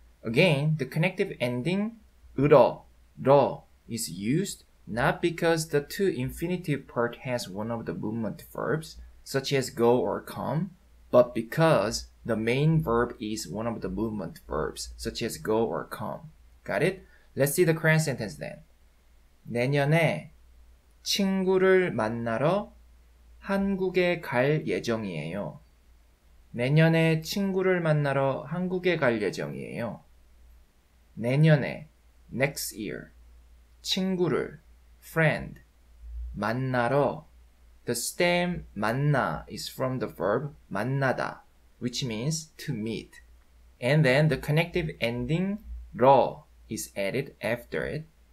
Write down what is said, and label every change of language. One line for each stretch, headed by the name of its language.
English: Again, the connective ending 으러, 러 is used not because the to infinitive part has one of the movement verbs, such as go or come, but because the main verb is one of the movement verbs, such as go or come. Got it? Let's see the Korean sentence then.
Korean: 내년에 친구를 만나러 한국에 갈 예정이에요. 내년에 친구를 만나러 한국에 갈 예정이에요.
English: 내년에, next year. 친구를, friend. 만나러, the stem 만나 is from the verb 만나다, which means to meet. And then the connective ending 러 is added after it.